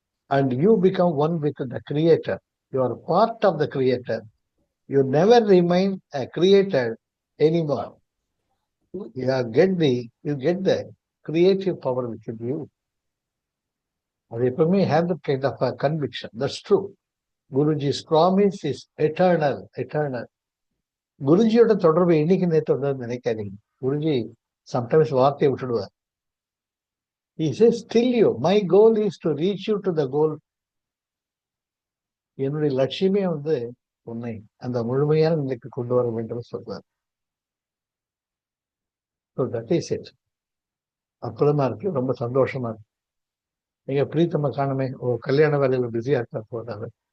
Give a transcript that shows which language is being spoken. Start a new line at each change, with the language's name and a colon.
English: And you become one with the Creator. You are part of the Creator. You never remain a creator anymore. You get the creative power within you.
Tamil: அது எப்பவுமே
English: have that kind of a conviction. That's true. Guruji's promise is eternal, eternal.
Tamil: குருஜியோட தொடர்பு இன்னைக்கு நேற்று வந்ததுன்னு நினைக்காதீங்க. Guruji sometimes வார்த்தையை விட்டுடுவார்.
English: He says, still you, my goal is to reach you to the goal.
Tamil: என்னுடைய லட்சியமே வந்து உன்னை அந்த முழுமையான நிலைக்கு கொண்டு வர வேண்டும் சொல்றார்.
English: So that is it.
Tamil: அற்புதமா இருக்கு, ரொம்ப சந்தோஷமா இருக்கு. நீங்க பிரீத்தம்மா காணுமே, கல்யாண வேலையில பிஸியா இருக்கா போறாரு.